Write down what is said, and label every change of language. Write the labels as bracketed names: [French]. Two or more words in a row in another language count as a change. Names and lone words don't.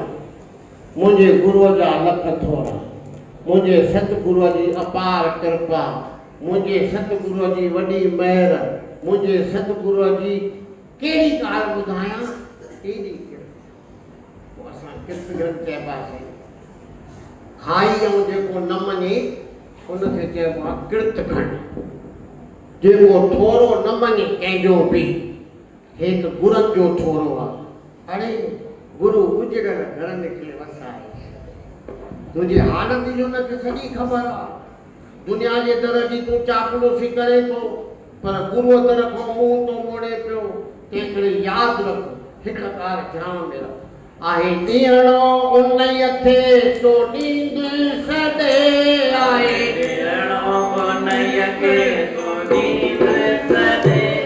[Sindhi] मुंहिंजे गुरुअ जा लख थोरा, मुंहिंजे सतगुरुअ जी अपार कृपा, मुंहिंजे सतगुरुअ जी वॾी महिर, मुंहिंजे सतगुरुअ जी कहिड़ी ॻाल्हि ॿुधायां एॾी कृपा। असां कीर्तघन चइबासीं। खाई ऐं जेको न मञे उनखे चइबो आहे कीर्तघन। जेको थोरो न मञे कंहिंजो बि हे त गुरनि जो थोरो आहे। अरे गुरु उजड़ घर निकिरे वसाए, तुंहिंजी हालत जो न सॼी ख़बर आहे। दुनिया जे दर जी तूं चापलूसी करे थो, पर गुरूअ तरफ़ मुंहुं थो मोड़े पियो। तंहिं करे यादि रख, हिकु ॻाल्हि ध्यान में रख, आहे ॾियणो उन्हीअ खे तो ॾींदुसि सॾे, आहे ॾियणो उन्हीअ खे तो ॾींदुसि सॾे।